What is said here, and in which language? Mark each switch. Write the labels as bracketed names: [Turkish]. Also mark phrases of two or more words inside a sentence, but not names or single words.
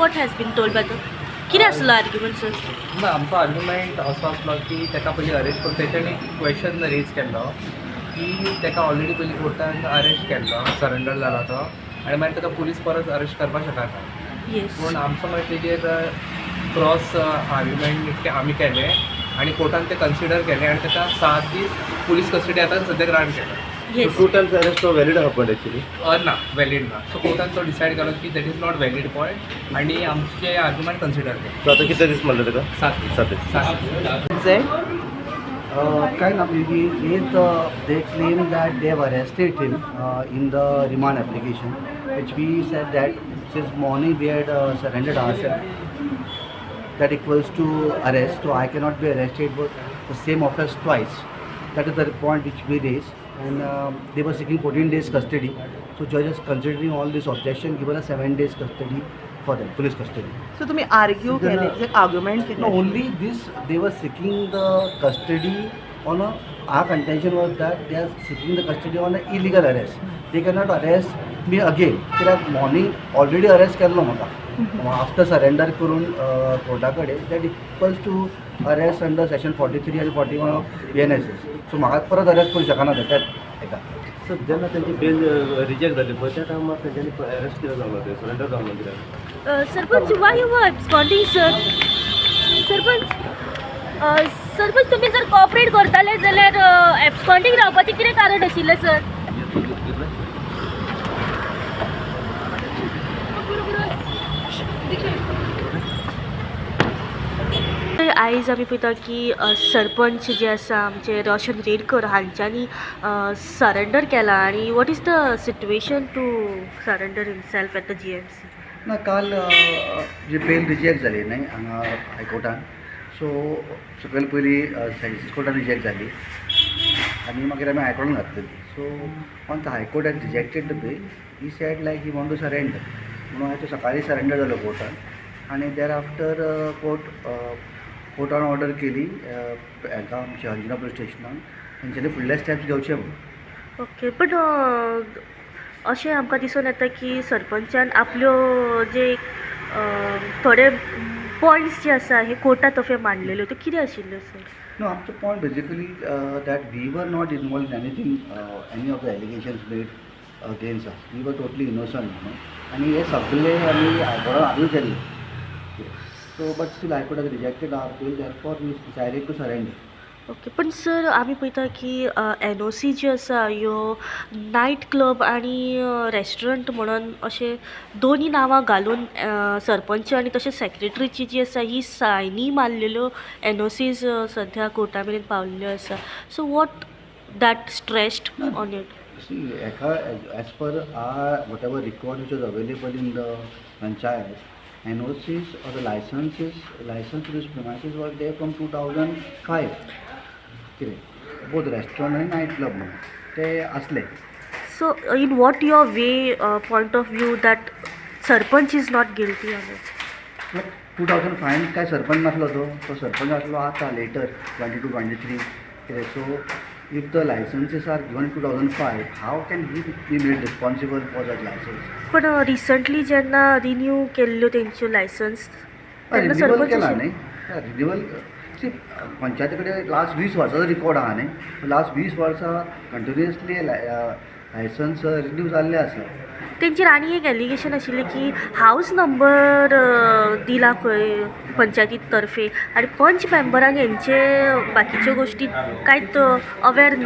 [English] What has been told by the? [Konkani] कितें आसलो आर्ग्युमेंट सर? ना आमचो आर्ग्युमेंट असो आसलो की ताका पयलीं अरेस्ट करता तेच्यानी [English] question raise [Konkani] केल्लो की ताका ऑलरेडी पयलीं कोर्टान अरेस्ट केल्लो सरेंडर जाला तो आनी मागीर ताका पुलीस परत अरेस्ट करपाक शकना येस. पूण आमचो मागीर तेजेर [English] cross argument [Konkani] आमी केलें आनी कोर्टान तें कन्सिडर केलें आनी ताका 7 दीस [English] police custody [Konkani] आतां सद्या ग्रांट केला. येस. [English] two times arrest तो valid happened actually [Konkani] ना वॅलीड ना सो कोर्टान तो डिसायड केलो की [English] that is not valid point [Konkani] आनी आमचे आर्ग्युमेंट कन्सिडर केलें. सो आता किती दीस म्हणले तुका 7 दीस. 7 दीस. [English] Kind of they claim that they have arrested him in the remand application, which we said that since morning we had surrendered ourselves. That equals to arrest, so I cannot be arrested for the same offense twice. That is the point which we raised, and they were seeking 14 days custody. So judge is considering all this objection, given a 7 days custody for them, police custody. [Konkani] So तुम्ही आर्ग्यू केले आर्ग्युमेंट केले [English] No, only this, they were seeking the custody on a, our contention was that they are seeking the custody on an illegal arrest. They cannot arrest me again. They have morning already arrest [Konkani] केल्लो म्हाका. [English] After surrender [Konkani] करून कोर्टाकडे [English] that equals to arrest under section 43 and 41 of BNSS. [Konkani] So म्हाका परत arrest करू शकना त्यात एका. सो जेन्ना त्यांची [English] bail reject [Konkani] जाली पळय त्या टायमार तेंच्यांनी अरेस्ट केलं जावं ते सरेंडर जावं कित्याक [English] सरपंच why you were absconding, sir? [Konkani] सरपंच तुम्ही जर कॉपरेट करताले जाल्यार एब्सकॉन्डिंग रावपाचें कितें कारण आशिल्लें सर? आयज आमी पळयता की सरपंच जे आसा आमचे रोशन रेडकर हांच्यांनी सरेंडर केला आनी [English] what is the situation to surrender himself at the GMC? [Konkani] ना काल जी बेल रिजेक्ट जाली न्ही हांगा हायकोर्टान. सो सगळ्यात पयली सेन्सिस कोर्टान रिजेक्ट जाली आनी मागीर आमी हायकोर्टान घातलेली. [English] So on the High Court has rejected the bail. He said like he want to surrender [Konkani] म्हणून हांवें तो सकाळी सरेंडर जालो कोर्टान आनी [English] there after [Konkani] कोर्टान ऑर्डर केली हाका आमच्या अंजुना पुलीस स्टेशनान तेंच्यांनी फुडले स्टेप्स घेवचे म्हणून. [English] okay, but [Konkani] अशें आमकां दिसून येता की सरपंचान आपल्यो जे थोडे पॉयंट्स जे आसा हे कोर्टात तर्फे मांडलेल्यो त्यो कितें आशिल्ल्यो सर? [English] No, up to point basically that we were not involved in anything, any of the allegations made against us. We were totally innocent, you know. [Konkani] आणि हे सगळे आम्ही हायकोर्टान आर्ग्यू केल्ले. [English] So, but still High Court has rejected our appeal. Therefore, we decided to surrender. [Konkani] ओके, पण सर आमी पळयता की NOC जी आसा ह्यो [English] night club [Konkani] आनी रेस्टॉरंट म्हणून अशें दोनी नांवां घालून सरपंच आनी तशेंच सेक्रेटरीची जी आसा ही सायनी मारलेल्यो NOCs सद्या कोर्टा मेरेन पावल्ल्यो आसा. [English] So what that stressed on it? See, as per our whatever record which was available in the panchayat, NOCs or the licenses to these premises were there from 2005. Both restaurant and night club [Konkani] ते असले. [English] So in what your way point of view that Sarpanch is not guilty on it? [Konkani] बट 2005 काय सरपंच नसलो तो सरपंच असलो आता लेटर 22-23. [English] सो if the licenses are given in 2005, how can he be made responsible for that license? [Konkani] पण रिसंटली जेन्ना रिन्यू केल्ल्यो तेंच्यो लायसन्स तेन्ना रिन्युअल सरपंच केला न्ही. रिन्युअल सी पंचायती कडेन लास्ट 20 वर्साचो रिकॉर्ड आहा न्ही. लास्ट 20 वर्सां कंटिन्युअसली लायसन्स रिन्यू जाल्ले आसा. तेंचेर आनी एक एलिगेशन आशिल्लें की [English] house number [Konkani] दिला खंय पंचायती तर्फे आनी पंच मेंबरांक हेंचे बाकीच्यो गोश्टी कांयच अवेर ना.